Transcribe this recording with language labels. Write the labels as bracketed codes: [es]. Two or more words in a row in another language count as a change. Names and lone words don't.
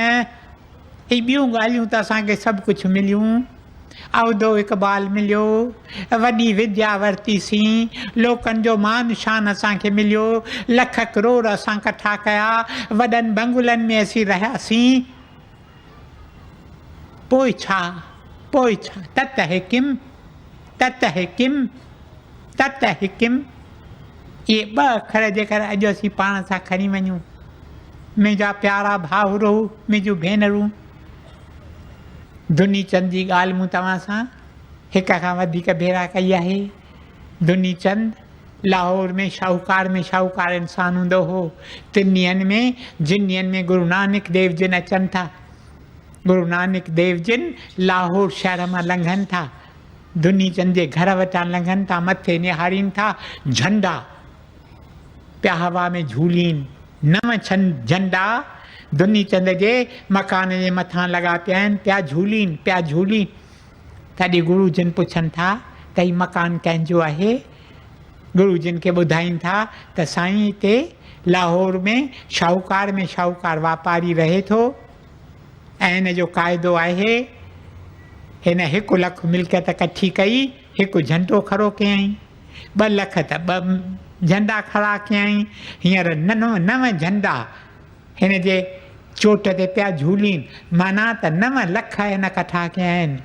[sd] ही ॿियूं ॻाल्हियूं त असांखे सभु कुझु मिलियूं, उहिदो इक़बाल मिलियो, वॾी विद्या वरितीसीं, लोकनि जो मान शान असांखे मिलियो, लख करोड़ असां कठा कया, वॾनि बंगुलनि में असीं रहियासीं। पोइ छा, पोइ छा। तत हिकिम, तत हिकिम, तत हिकिम। इहे ॿ अखर जेकर अॼु असीं पाण सां खणी वञूं, मुंहिंजा प्यारा भाउरो, मुंहिंजूं भेनरूं, दुनी चंद जी ॻाल्हि मूं तव्हां सां हिक खां वधीक भेरा कई आहे। दुनी चंद लाहौर में शाहूकार इंसान हूंदो हो। 3 ॾींहंनि में, जिन ॾींहंनि में गुरु नानक देव जिन अचनि था, गुरु नानक देव जिन लाहौर शहर मां लंघनि था, दुनी चंद जे घर वटां लंघनि था, मथे निहारीनि था, झंडा पिया हवा में झूलीनि, 9 झंडा दुनी चंद जे मकान जे मथां लॻा पिया आहिनि, पिया झूलीनि, पिया झूलीनि। तॾहिं गुरु जिन पुछनि था त हीउ मकान कंहिंजो आहे? गुरु जिन खे ॿुधाइनि था त साईं हिते लाहौर में शाहूकार वापारी रहे थो ऐं हिन जो क़ाइदो आहे हिन 1 लख मिल्कियत कठी कई, 1 झंडो खड़ो कयईं, 2 लख त 2 झंडा खड़ा कयईं, हींअर 9 झंडा हिन जे चोट ते पिया झूलीनि, माना त 9 लख हिन कठा कया आहिनि।